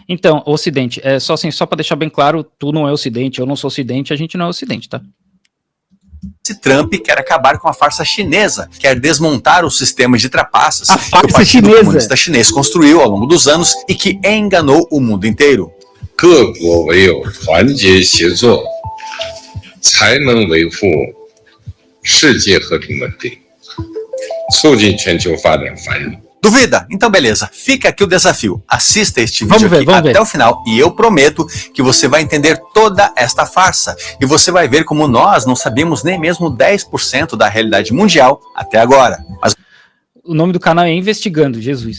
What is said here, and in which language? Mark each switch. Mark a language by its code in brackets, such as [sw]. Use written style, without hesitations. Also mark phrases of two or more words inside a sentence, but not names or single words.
[pt] Então, Ocidente, só para deixar bem claro, tu não é Ocidente, eu não sou Ocidente, a gente não é Ocidente, tá? Trump quer acabar com a farsa chinesa, quer desmontar o sistema de trapaças a que o Partido chinesa. Comunista Chinês construiu ao longo dos anos e que enganou o mundo inteiro. [zh] 各国唯有团结协作，才能维护世界和平稳定，促进全球发展繁荣。 [pt] Duvida? Então beleza, fica aqui o desafio. Assista este vídeo vamos até ver. o final e eu prometo que você vai entender toda esta farsa. E você vai ver como nós não sabíamos nem mesmo 10% da realidade mundial até agora. Mas o nome do canal é Investigando, Jesus.